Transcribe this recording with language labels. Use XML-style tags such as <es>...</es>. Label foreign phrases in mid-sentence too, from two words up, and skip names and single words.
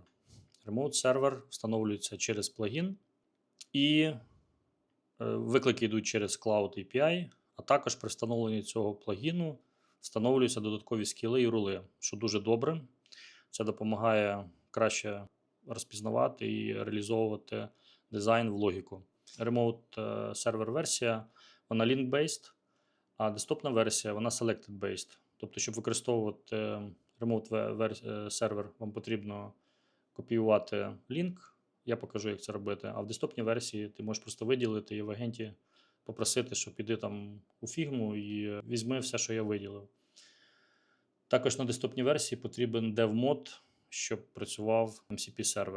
<uk>Remote сервер встановлюється через плагін, і виклики йдуть через Cloud API, а також при встановленні цього плагіну встановлюються додаткові скіли і рули, що дуже добре. Це допомагає краще розпізнавати і реалізовувати дизайн в логіку. Remote сервер версія, вона link-based, а десктопна версія, вона selected-based. Тобто, щоб використовувати Remote сервер, вам потрібно копіювати лінк. Я покажу, як це робити. А в десктопній версії ти можеш просто виділити і в агенті попросити, що піди там у Figma і візьми все, що я виділив. Також на десктопній версії потрібен dev-мод, щоб працював MCP сервер.</uk>